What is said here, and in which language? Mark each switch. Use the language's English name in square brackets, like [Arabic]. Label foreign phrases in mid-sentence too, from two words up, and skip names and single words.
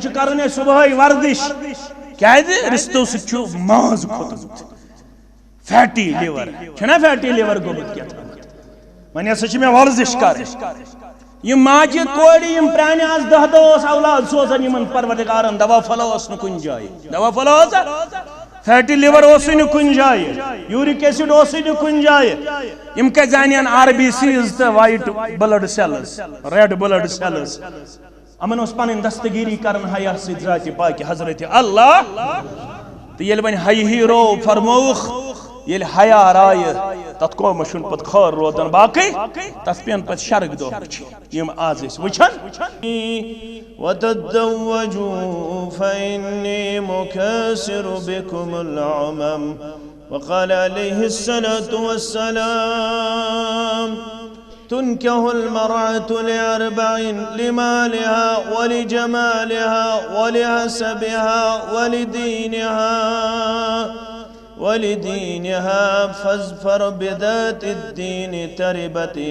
[Kashmiri] چھِ کَرٕنۍ اَسہِ صُبحٲے ورزش کیازِ رِستو سۭتۍ چھُ ماز کھوٚتمُت [English] fatty liver [Kashmiri] چھُنا [English] fatty liver [Kashmiri] گوٚمُت کیٛاہتامَتھ وۄنۍ ہسا چھِ مےٚ ورزش کَرٕنۍ یم ماجہِ کورِ یم پرٛانہِ آز دہ دہ اوس اولاد سوزان یمن پروردگارن دوا پھلا اوس نہٕ کُنہِ جایہِ دوا پھلا اوسا [English] fatty liver [Kashmiri] اوسُے نہٕ کُنہِ جایہِ [English] uric acid [Kashmiri] اوسُے نہٕ کُنہِ جایہِ یم کتہِ زانن [English] RBCs [Kashmiri] تہٕ [English] white blood cells red blood cells [Kashmiri] یمن اوس پنٕنۍ دستگیری کران حیا سۭتۍ ذاتِ پاکہِ حضرت اللہ تہٕ ییٚلہِ وۄنۍ حیہِ رو فرمووُکھ ییٚلہِ حیا رایہِ تتھ قومس چھُنہٕ پتہٕ خٲر روزان باقٕے تتھ پیٚن پتہٕ شرک دۄہ یم آز ٲسۍ وٕچھان [Arabic] وتزوجوا فإني مكاثر بكم الأمم وقال عليه الصلاة والسلام تنكح المرأة لأربع لمالها ولجمالها ولحسبها ولدينها فاظفر بذات الدين تربت